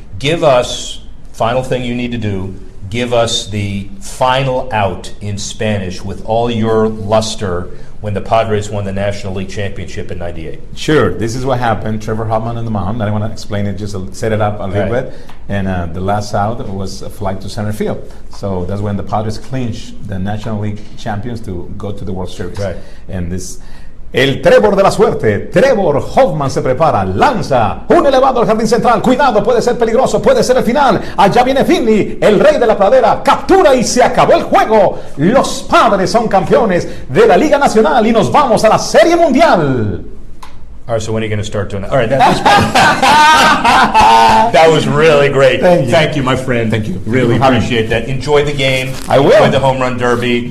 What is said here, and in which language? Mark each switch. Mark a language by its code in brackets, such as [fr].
[en] Give us, final thing you need to do, give us the final out in Spanish with all your luster when the Padres won the National League Championship in 98. Sure. This is what happened. Trevor Hoffman on the mound. I don't want to explain it, just set it up a little bit. And the last out was a flight to center field. So that's when the Padres clinched the National League champions to go to the World Series. Right. And this... [es] El Trevor de la suerte, Trevor Hoffman se prepara, lanza, un elevado al jardín central, cuidado, puede ser peligroso, puede ser el final, allá viene Finley, el rey de la pradera, captura y se acabó el juego. Los Padres son campeones de la Liga Nacional y nos vamos a la Serie Mundial. [en] All right, so when are you going to start doing that? All right, that was really great. Thank you, my friend. Thank you. Really appreciate that. Enjoy the game. I will. Enjoy the home run derby.